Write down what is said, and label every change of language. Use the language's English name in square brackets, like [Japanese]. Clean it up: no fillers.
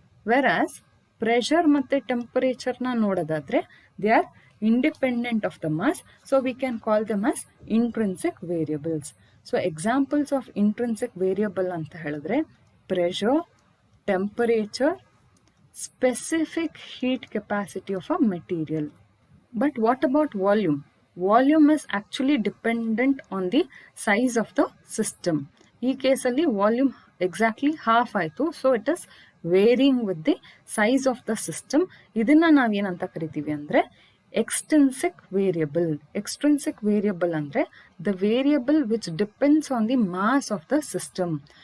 [English] ವೆರಾಸ್ ಪ್ರೆಷರ್ ಮತ್ತು ಟೆಂಪರೇಚರ್ನ [Kannada] ನೋಡೋದಾದ್ರೆ [English] They are independent of the mass. So we can call them as intrinsic variables. So examples of intrinsic variable [Kannada] ಅಂತ ಹೇಳಿದ್ರೆ [English] Pressure, temperature, specific heat capacity of a material. But what about volume? Volume is actually dependent on the size of the system. [Kannada] ಈ ಕೇಸಲ್ಲಿ volume exactly half ಆಯಿತು. [English] So it is varying with the size of the system. [Kannada] ಇದನ್ನ ನಾವೇನಂತ ಕರಿತೀವಿ ಅಂದರೆ extrinsic variable. [English] extrinsic variable [Kannada] ಅಂದರೆ [English] The variable which depends on the mass of the system.